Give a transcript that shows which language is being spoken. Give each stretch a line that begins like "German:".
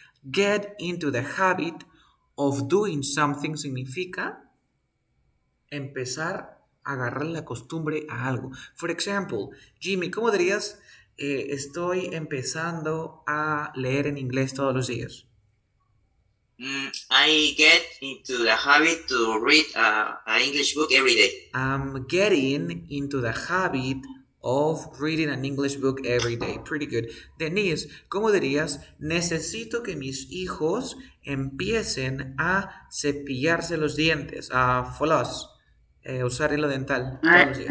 English: Get into the habit of doing something
Spanish: significa empezar a agarrar la costumbre a algo. For example, Jimmy, ¿cómo dirías estoy empezando a leer en inglés todos los días?
English: I get into the habit to read an English book every day. I'm getting into the habit of reading an English book every day. Pretty good.
Spanish: Denise, ¿cómo dirías? Necesito que mis hijos empiecen a cepillarse los dientes, a floss, usar hilo dental todos los días.